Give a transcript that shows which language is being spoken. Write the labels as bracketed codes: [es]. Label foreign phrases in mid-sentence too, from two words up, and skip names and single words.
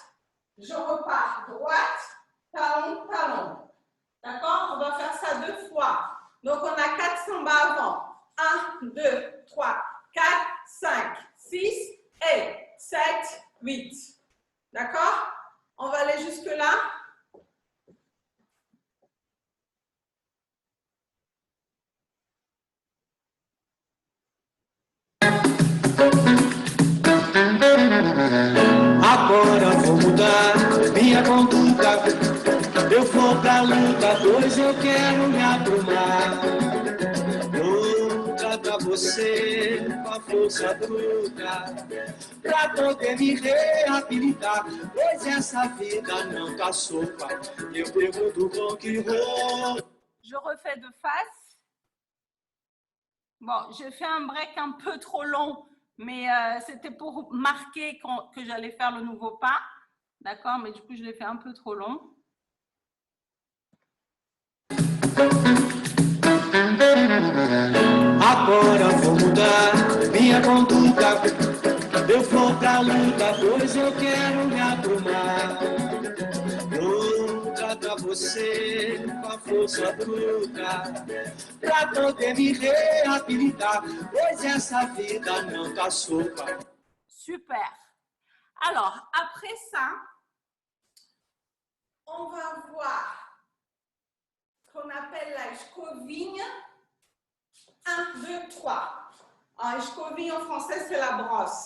[fr] Je repars droite, talon, talon. D'accord? On va faire ça 2 fois. Donc, on a 4 samba avant. 1, 2, 3, 4, 5, 6 et 7, 8. D'accord? On va aller jusque-là. [pt] Agora vou mudar minha conduta. Eu vou pra luta, pois eu quero me aprumar. Vou tratar você com a força bruta, pra poder me reabilitar. Pois essa vida não tá sopa. Eu pergunto com que roupa. [fr] Je refais de face. Bon, j'ai fait un break un peu trop long, mais c'était pour marquer que j'allais faire le nouveau pas. D'accord, mais du coup, je l'ai fait un peu trop long. [pt] Agora vou mudar minha conduta. Eu vou pra luta, pois eu quero me aprumar. Vou tratar você com a força bruta, pra poder me reabilitar. Pois essa vida não tá sopa. [fr] Super. Alors, après ça, on va voir ce qu'on appelle la escovigne. 1, 2, 3. En escovigne en français, c'est la brosse.